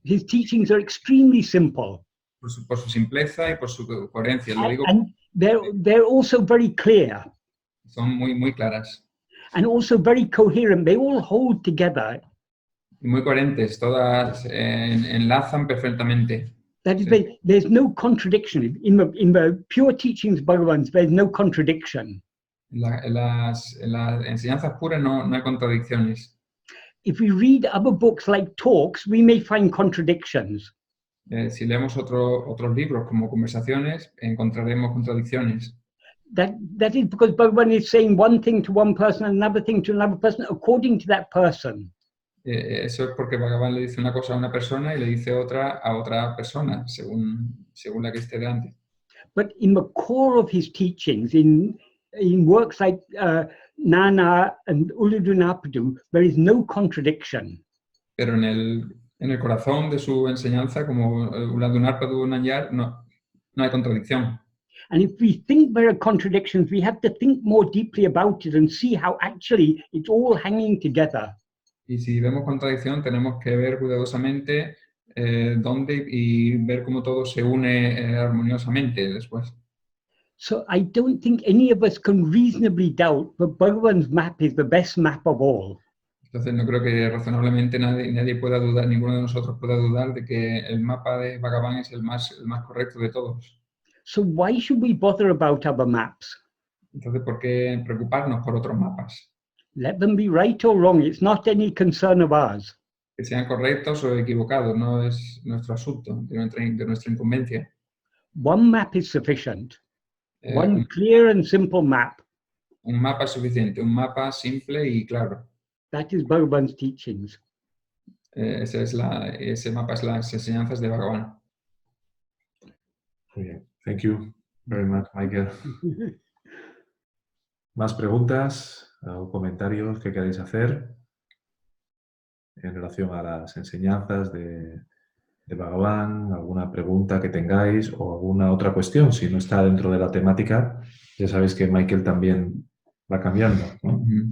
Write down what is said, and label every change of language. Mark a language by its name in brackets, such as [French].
[English] His teachings are extremely simple. [Spanish] Por su simpleza y por su coherencia. Lo digo, [English] And they're also very clear. [Spanish] Son muy claras. [English] And also very coherent. They all hold together. [Spanish] Y muy coherentes, todas enlazan perfectamente. [English] That is, there's no contradiction. In the pure teachings of Bhagavan, there's no contradiction. [Spanish] En las enseñanzas puras no hay contradicciones. [English] If we read other books like talks, we may find contradictions. [Spanish] Si leemos otros libros como conversaciones, encontraremos contradicciones. [English] That is because Bhagavan is saying one thing to one person, another thing to another person, according to that person. [Spanish] Eso es porque Bhagavan le dice una cosa a una persona y le dice otra a otra persona, según la que esté delante. [English] But in the core of his teachings, in works like Nana and Uludunapadu, there is no contradiction. [Spanish] Pero en el corazón de su enseñanza, como Uladunarpadu Nanyar, no hay contradicción. [English] And if we think there are contradictions, we have to think more deeply about it and see how actually it's all hanging together. [Spanish] Y si vemos contradicción, tenemos que ver cuidadosamente dónde y ver cómo todo se une armoniosamente después. [English] So I don't think any of us can reasonably doubt that Bhagavan's map is the best map of all. [Spanish] Entonces no creo que razonablemente nadie pueda dudar, ninguno de nosotros pueda dudar de que el mapa de Bhagavan es el más correcto de todos. [English] So why should we bother about other maps? [Spanish] Entonces, ¿por qué preocuparnos por otros mapas? [English] Let them be right or wrong. It's not any concern of ours. [Spanish] Que sean correctos o equivocados, no es nuestro asunto, de nuestra incumbencia. [English] One map is sufficient. One clear and simple map. [Spanish] Un mapa es suficiente, un mapa simple y claro. [English] That is Bhagavan's teachings. [Spanish] Ese mapa es las enseñanzas de Bhagavan. Muy bien. [English] Thank you very much, Michael. [Spanish] ¿Más preguntas o comentarios que queráis hacer en relación a las enseñanzas de Bhagavan? ¿Alguna pregunta que tengáis o alguna otra cuestión? Si no está dentro de la temática, ya sabéis que Michael también va cambiando, ¿no?